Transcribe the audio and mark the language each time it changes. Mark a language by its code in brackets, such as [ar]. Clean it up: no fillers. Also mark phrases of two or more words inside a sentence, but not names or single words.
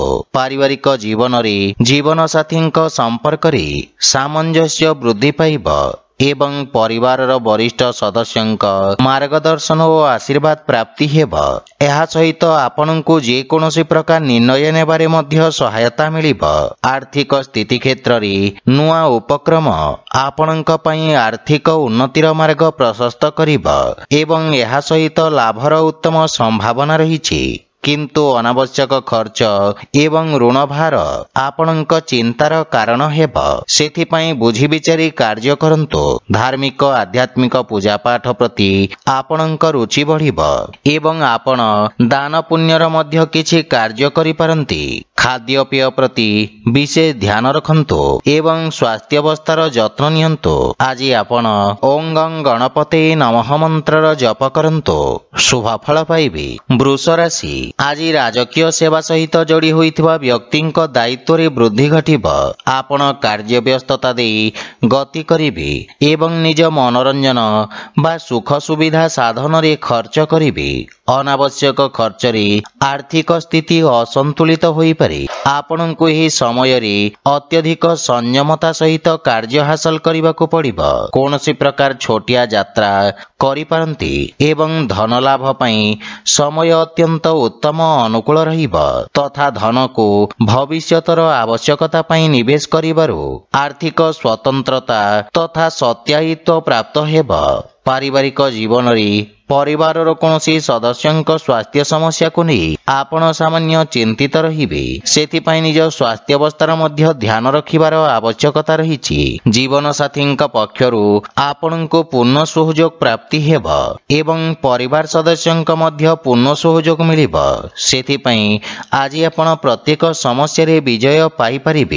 [or] ପାରିବାରିକ ଜୀବନ ରେ ଜୀବନ ସାଥୀଙ୍କ ସମ୍ପର୍କ ରେ ସାମଞ୍ଜସ୍ୟ ବୃଦ୍ଧି ପାଇବ ଏବଂ ପରିବାର ବରିଷ୍ଠ ସଦସ୍ୟଙ୍କ ମାର୍ଗଦର୍ଶନ ଔର ଆଶୀର୍ବାଦ ପ୍ରାପ୍ତି ହେବ। ଏହା ସହିତ ଆପଣଙ୍କୁ ଯେ କୌଣସି ପ୍ରକାର ନିର୍ଣ୍ଣୟ ନେବାରେ ମଧ୍ୟ ସହାୟତା ମିଳିବ। ଆର୍ଥିକ ସ୍ଥିତି କ୍ଷେତ୍ର ରେ ନୂଆ ଉପକ୍ରମ ଆପଣଙ୍କ ପାଇଁ ଆର୍ଥିକ ଉନ୍ନତିର ମାର୍ଗ ପ୍ରଶସ୍ତ କରିବ ଏବଂ ଏହା ସହିତ ଲାଭର ଉତ୍ତମ ସମ୍ଭାବନା ରହିଛି। କିନ୍ତୁ ଅନାବଶ୍ୟକ ଖର୍ଚ୍ଚ ଏବଂ ଋଣ ଭାର ଆପଣଙ୍କ ଚିନ୍ତାର କାରଣ ହେବ। ସେଥିପାଇଁ ବୁଝି ବିଚାରି କାର୍ଯ୍ୟ କରନ୍ତୁ। ଧାର୍ମିକ ଆଧ୍ୟାତ୍ମିକ ପୂଜା ପାଠ ପ୍ରତି ଆପଣଙ୍କ ରୁଚି ବଢ଼ିବ ଏବଂ ଆପଣ ଦାନ ପୁଣ୍ୟର ମଧ୍ୟ କିଛି କାର୍ଯ୍ୟ କରି ପାରନ୍ତି। ଖାଦ୍ୟ ପେୟ ପ୍ରତି ବିଶେଷ ଧ୍ୟାନ ରଖନ୍ତୁ ଏବଂ ସ୍ୱାସ୍ଥ୍ୟ ଅବସ୍ଥାର ଯତ୍ନ ନିଅନ୍ତୁ। ଆଜି ଆପଣ [sa] ओं गं गणपते नमः [or] ମନ୍ତ୍ରର ଜପ କରନ୍ତୁ ଶୁଭ ଫଳ ପାଇବେ। ବୃଷ ରାଶି ଆଜି ରାଜକୀୟ ସେବା ସହିତ ଯୋଡ଼ି ହୋଇଥିବା ବ୍ୟକ୍ତିଙ୍କ ଦାୟିତ୍ୱ ରେ ବୃଦ୍ଧି ଘଟିବ। ଆପଣ କାର୍ଯ୍ୟ ବ୍ୟସ୍ତତା ଦେଇ ଗତି କରିବେ ଏବଂ ନିଜ ମନୋରଞ୍ଜନ ବା ସୁଖ ସୁବିଧା ସାଧନ ରେ ଖର୍ଚ୍ଚ କରିବେ। ଅନାବଶ୍ୟକ ଖର୍ଚ୍ଚ ରେ ଆର୍ଥିକ ସ୍ଥିତି ଅସନ୍ତୁଳିତ ହୋଇ ପାରେ। ଆପଣଙ୍କୁ ଏହି ସମୟ ରେ ଅତ୍ୟଧିକ ସଂଯମତା ସହିତ କାର୍ଯ୍ୟ ହାସଲ କରିବାକୁ ପଡ଼ିବ। କୌଣସି ପ୍ରକାର ଛୋଟିଆ ଯାତ୍ରା କରି ପାରନ୍ତି ଏବଂ ଧନ ଲାଭ ପାଇଁ ସମୟ ଅତ୍ୟନ୍ତ ଉତ୍ତମ ଅନୁକୂଳ ରହିବ ତଥା ଧନ କୁ ଭବିଷ୍ୟତର ଆବଶ୍ୟକତା ପାଇଁ ନିବେଶ କରିବାରୁ ଆର୍ଥିକ ସ୍ୱତନ୍ତ୍ରତା ତଥା ସତ୍ୟାୟିତ୍ୱ ପ୍ରାପ୍ତ ହେବ। ପାରିବାରିକ ଜୀବନ ରେ ପରିବାର କୌଣସି ସଦସ୍ୟଙ୍କ ସ୍ୱାସ୍ଥ୍ୟ ସମସ୍ୟା କୁ ନେଇ ଆପଣ ସାମାନ୍ୟ ଚିନ୍ତିତ ରହିବେ। ସେଥିପାଇଁ ନିଜ ସ୍ୱାସ୍ଥ୍ୟ ଅବସ୍ଥାର ମଧ୍ୟ ଧ୍ୟାନ ରଖିବାର ଆବଶ୍ୟକତା ରହିଛି। ଜୀବନ ସାଥୀଙ୍କ ପକ୍ଷରୁ ଆପଣଙ୍କୁ ପୂର୍ଣ୍ଣ ସହଯୋଗ ପ୍ରାପ୍ତି ହେବ ଏବଂ ପରିବାର ସଦସ୍ୟଙ୍କ ମଧ୍ୟ ପୂର୍ଣ୍ଣ ସହଯୋଗ ମିଳିବ। ସେଥିପାଇଁ ଆଜି ଆପଣ ପ୍ରତ୍ୟେକ ସମସ୍ୟା ରେ ବିଜୟ ପାଇ ପାରିବେ।